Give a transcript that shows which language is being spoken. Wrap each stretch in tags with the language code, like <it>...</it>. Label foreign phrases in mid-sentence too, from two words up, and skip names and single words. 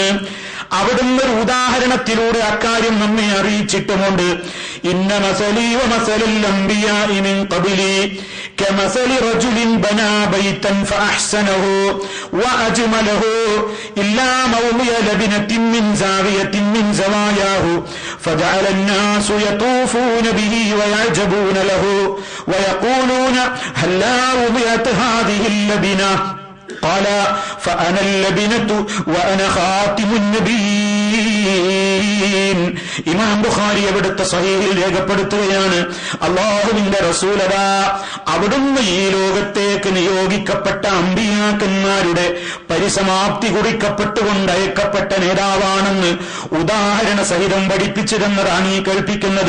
<ml>അവിടുന്ന് ഒരു ഉദാഹരണത്തിലൂടെ അക്കാര്യം നമ്മെ അറിയിച്ചിട്ടുമുണ്ട്.</ml> <ar>إن مثلي ومثل الأنبياء من قبلي كمثل رجل بنى بيتا فأحسنه وأجمله إلا موضع لبنة من زاوية من زواياه فجعل الناس يطوفون به ويعجبون له ويقولون هلا وضعت هذه اللبنة قال فأنا اللبنة وأنا خاتم النبيين.</ar> <ml>ഇമാം ബുഖാരി അവിടുത്തെ സഹീഹിൽ രേഖപ്പെടുത്തുകയാണ്, അല്ലാഹുവിന്റെ റസൂലതാ അവിടുന്ന് ഈ ലോകത്തേക്ക് നിയോഗിക്കപ്പെട്ട അമ്പിയാക്കന്മാരുടെ പരിസമാപ്തി കുറിക്കപ്പെട്ടുകൊണ്ട് അയക്കപ്പെട്ട നേതാവാണെന്ന് ഉദാഹരണ സഹിതം പഠിപ്പിച്ചു തന്നതാണ് ഈ കൽപ്പിക്കുന്നത്.</ml>